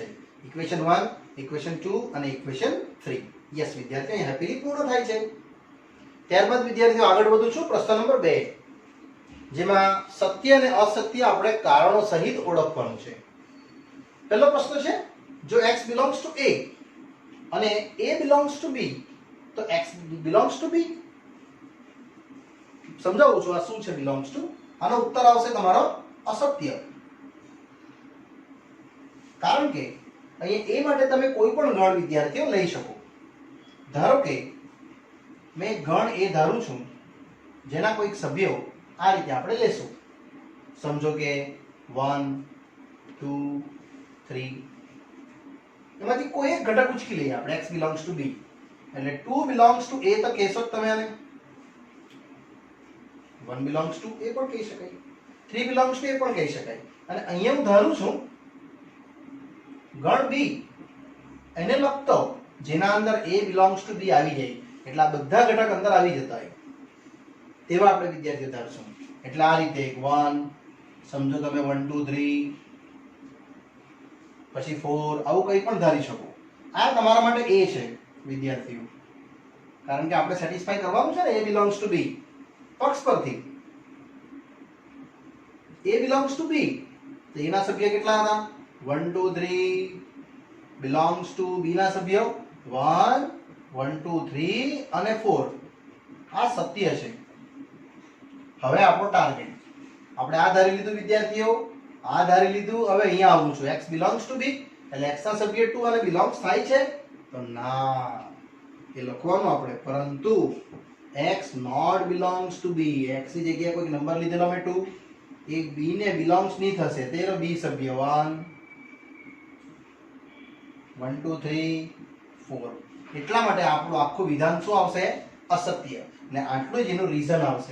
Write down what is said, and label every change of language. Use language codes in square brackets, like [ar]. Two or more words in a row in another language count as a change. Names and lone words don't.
[gu] ઇક્વેશન 1, ઇક્વેશન 2 અને ઇક્વેશન 3. યસ વિદ્યાર્થીઓ, અહીં હેપીલી પૂર્ણ થાય છે. ત્યારબાદ વિદ્યાર્થીઓ આગળ વધું છું. પ્રશ્ન નંબર 2, જેમાં સત્ય અને અસત્ય આપણે કારણો સહિત ઓળખવાનું છે. પહેલો પ્રશ્ન છે, જો [en] x belongs to a [gu] અને [en] a belongs to b, [gu] તો [en] x belongs to b. [gu] સમજાવું છું આ શું છે [en] belongs to. [gu] આનો ઉત્તર આવશે તમારો અસત્ય. કારણ કે અહીંયા એ માટે તમે કોઈ પણ ગણ વિદ્યાર્થીઓ લઈ શકો. ધારો કે મેં ગણ એ ધારું છું, જેના કોઈક સભ્યો આ રીતે આપણે લેશું. સમજો કે 1 2 3, એમાંથી કોઈ એક ઘટક ઉચકી લઈએ આપણે. [en] x belongs to b [gu] એટલે [en] 2 belongs to a [gu] તો કહેશો જ તમે આને. [en] 1 belongs to a [gu] પણ કહી શકાય, [en] 3 belongs to a [gu] પણ કહી શકાય. અને અહીંયા હું ધારું છું ગણ b એને લખતો, જેના અંદર [en] a belongs to b [gu] આવી જાય, એટલે આ બધા ઘટક અંદર આવી જતા હોય તેવા આપણે વિદ્યાર્થીઓ ધારશું. એટલે આ રીતે 1, સમજો તમે 1 2 3, પછી 4, આવું કંઈ પણ ધારી શકો. આ તમારા માટે a છે વિદ્યાર્થીઓ, કારણ કે આપણે સેટિસ્ફાઈ કરવાનું છે ને [en] a belongs to b [gu] પક્ષ પરથી. [en] a belongs to b, [gu] તો એના સભ્ય કેટલા હતા? [en] 1 2 3 belongs to b [gu] ના સભ્યો 1 1 2 3 અને 4 આ સત્ય છે. હવે આપણો ટાર્ગેટ આપણે આ ધારી લીધું વિદ્યાર્થીઓ, આ ધારી લીધું. હવે અહીંયા આવું છું [en] x belongs to b [gu] એટલે x ના સભ્ય 2 અને belongs થાય છે તો ના એ લખવાનું આપણે, પરંતુ [en] x not belongs to b, [gu] x ની જગ્યાએ કોઈ નંબર લીધેલો મેં 2 એ b ને belongs નહીં થશે, તેનો b સભ્ય 1 1 2 3 4. એટલા માટે આપણું આખું વિધાન શું આવશે? અસત્ય. ને આટલું જ એનું રીઝન આવશે.